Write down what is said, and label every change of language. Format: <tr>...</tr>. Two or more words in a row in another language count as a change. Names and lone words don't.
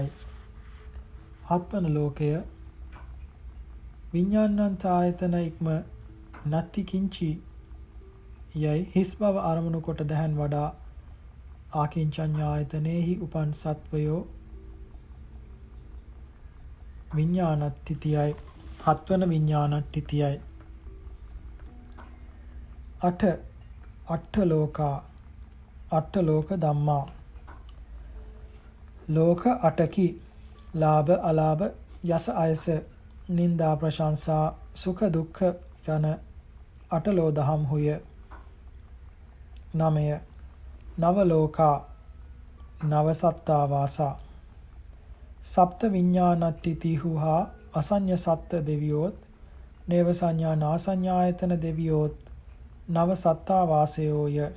<si>හත්වන ලෝකය විඥානන්තායතන ඉක්ම</si> <pi>නත්ති කිංචි</pi> <si>යයි හිස් බව අරමුණු කොට දැහන් වඩා ආකින්චඤ්ඤායතනෙහි උපන් සත්වයෝ විඥානට්ඨිතියයි. හත්වන විඥානට්ඨිතියයි.</si> <pi>අට්ඨ ලෝකා අට්ඨ ලෝක ධම්මා</pi> <si>ලෝක අටකි ලාභ අලාභ යස අයස නින්දා ප්‍රශංසා සුඛ දුක්ඛ යන අටලෝ දහම් හුය. 9</si> <pi>නව ලෝකා නව සත්තා වාසා</pi> <si>සප්ත විඥානට්ඨිතිහුහා අසඤ්ඤ සත්ත දෙවියෝත් නේව සංඥා නාසඤ්ඤායතන දෙවියෝත් නව සත්තා වාසයෝය.</si>